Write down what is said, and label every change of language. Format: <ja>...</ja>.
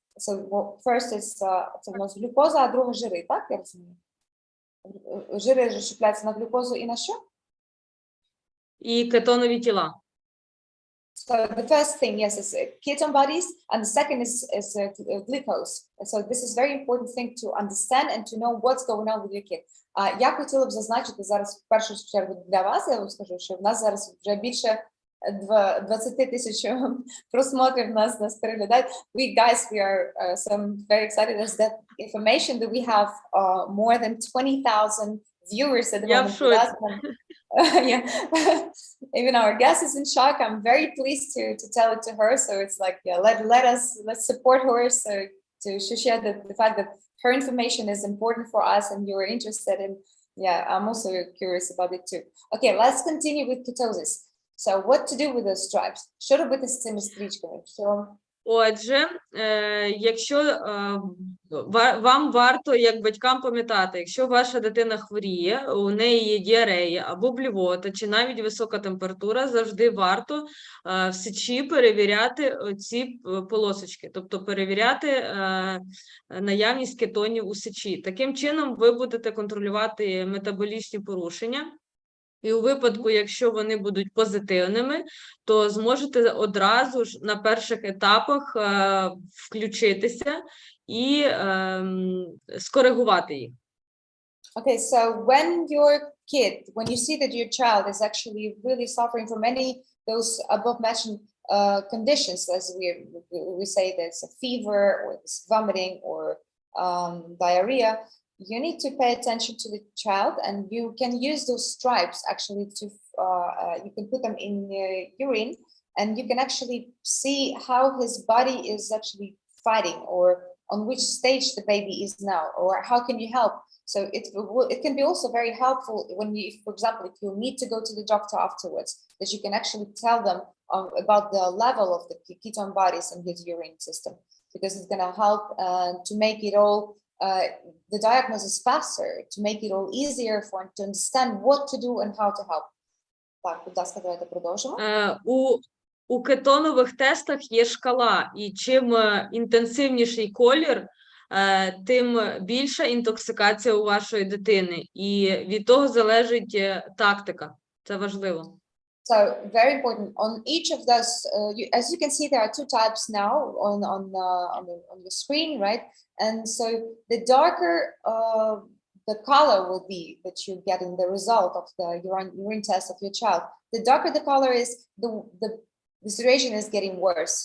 <en>So first is glucose,</en> <uk>а друге жири, так я розумію? Жири розщепляються на глюкозу і на що? І кетонові тіла.</uk> <en>So the first thing, yes, is ketone bodies, and the second is glucose. So this is very important thing to understand and to know what's going on with your kid.</en> <uk>Я хотіла б зазначити зараз в першу чергу для вас, я вам скажу, що в нас зараз вже більше 20 тисяч просмотрів нас переглядають.</uk> <en>We are some very excited as that information that we have more than 20,000 viewers at the moment. Yeah, even our guest is in shock. I'm very pleased to tell it to her. So it's like, yeah, let's support her. So to share the fact that her information is important for us and you're interested in. Yeah, I'm also curious about it too. Okay, let's continue with ketosis. So what to do with those stripes?</en> <uk>Що робити з цими стрічками? Отже, якщо вам варто, як батькам, пам'ятати, якщо ваша дитина хворіє, у неї є діарея або блювота, чи навіть висока температура, завжди варто в сечі перевіряти ці полосочки, тобто перевіряти наявність кетонів у сечі. Таким чином ви будете контролювати метаболічні порушення. І у випадку, якщо вони будуть позитивними, то зможете одразу ж на перших етапах включитися і скоригувати їх.</uk> <en>Okay, so when you see that your child is actually really suffering from any those above mentioned conditions, as we say there's a fever or there's vomiting or diarrhea, you need to pay attention to the child, and you can use those stripes actually to you can put them in urine, and you can actually see how his body is actually fighting, or on which stage the baby is now, or how can you help. So it can be also very helpful when you, for example, if you need to go to the doctor afterwards, that you can actually tell them about the level of the ketone bodies in his urine system, because it's going to help to make it all the diagnosis faster, to make it all easier for him to understand what to do and how to help.</en> <uk>Так, будь ласка, давайте продовжимо. У кетонових тестах є шкала, і чим інтенсивніший колір, тим більша інтоксикація у вашої дитини. І від того залежить тактика. Це важливо.</uk> <en>So very important. On each of those, as you can see, there are two types now on the screen, right? And so the darker the color will be that you get in the result of the urine test of your child. The darker the color is, the situation is getting worse.</en>